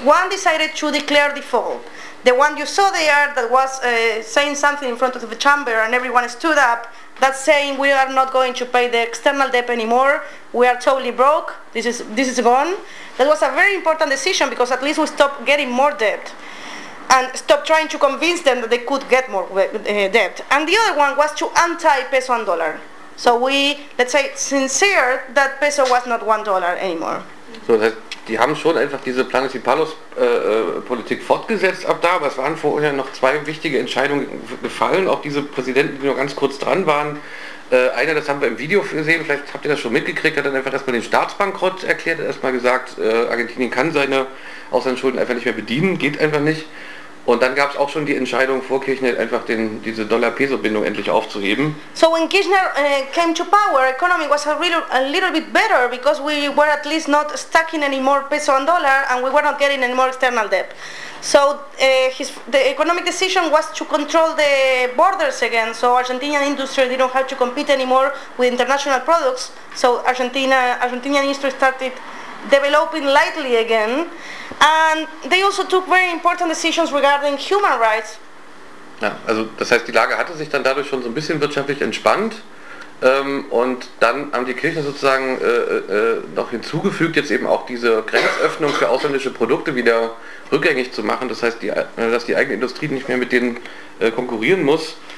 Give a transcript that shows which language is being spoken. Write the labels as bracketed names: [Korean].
[English] One decided to declare default. The one you saw there that was saying something in front of the chamber and everyone stood up, that's saying we are not going to pay the external debt anymore, we are totally broke, this is gone. That was a very important decision because at least we stopped getting more debt and stop trying to convince them that they could get more debt. And the other one was to anti-peso and dollar. So we, let's say, sincere that peso was not $1 anymore. [German] So, das heißt, die haben schon einfach diese Planes y Palos Politik fortgesetzt ab da, aber es waren vorher noch zwei wichtige Entscheidungen gefallen, auch diese Präsidenten, die noch ganz kurz dran waren. Einer, das haben wir im Video gesehen, vielleicht habt ihr das schon mitgekriegt, hat dann einfach erstmal den Staatsbankrott erklärt, hat erstmal gesagt, Argentinien kann seine Auslandsschulden einfach nicht mehr bedienen, geht einfach nicht. Und dann gab es auch schon die Entscheidung vor Kirchner, einfach diese Dollar-Peso-Bindung endlich aufzuheben. [English] So when Kirchner came to power, economy was a little bit better because we were at least not stuck in any more peso and dollar and we were not getting any more external debt. So the economic decision was to control the borders again, so Argentinian industry didn't have to compete anymore with international products, so Argentinian industry started developing lightly again. And they also took very important decisions regarding human rights. [German] Ja, also das heißt, die Lage hatte sich dann dadurch schon so ein bisschen wirtschaftlich entspannt. Und dann haben die Kirchner sozusagen noch hinzugefügt, jetzt eben auch diese Grenzöffnung für ausländische Produkte wieder rückgängig zu machen. Das heißt, dass die eigene Industrie nicht mehr mit denen konkurrieren muss.